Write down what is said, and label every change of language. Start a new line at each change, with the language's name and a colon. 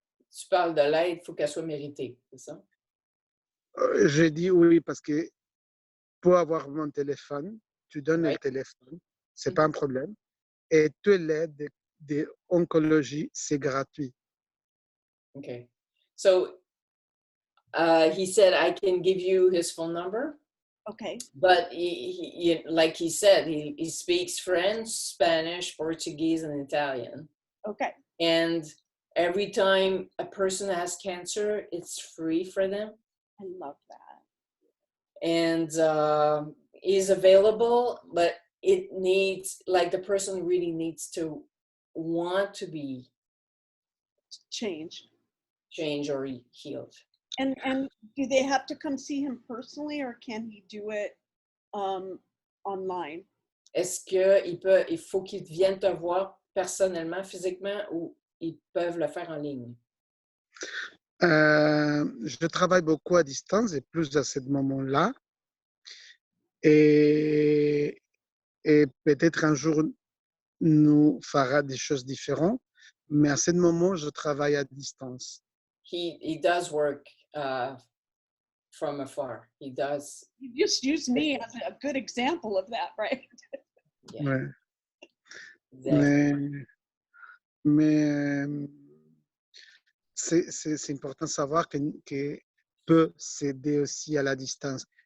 French: Tu parles de l'aide, il faut qu'elle soit méritée, c'est ça? Je dis oui parce que pour avoir mon téléphone, tu donnes le téléphone, c'est pas un problème. Et toute l'aide d'oncologie, c'est gratuit.
English: Okay. So he said I can give you his phone number, Okay. but like he said, he speaks French, Spanish, Portuguese, and Italian. Okay. And every time a person has cancer, it's free for them. I love that. And is available, but it needs, like, the person really needs to want to be Changed. changed or healed. And do they have to come see him personally, or can he do it online?
French: Est-ce il faut qu'ils viennent te voir personnellement, physiquement, ou ils peuvent le faire en ligne? Je travaille beaucoup à distance et plus à ce moment-là. Et peut-être un jour, nous fera des choses différentes. Mais à ce moment, je travaille à distance.
English: He does work from afar. He does. You just used me as a good example of that, right? Yeah,
French: Ouais.
English: exactly.
French: Mais c'est important de savoir que peut s'aider aussi à la distance.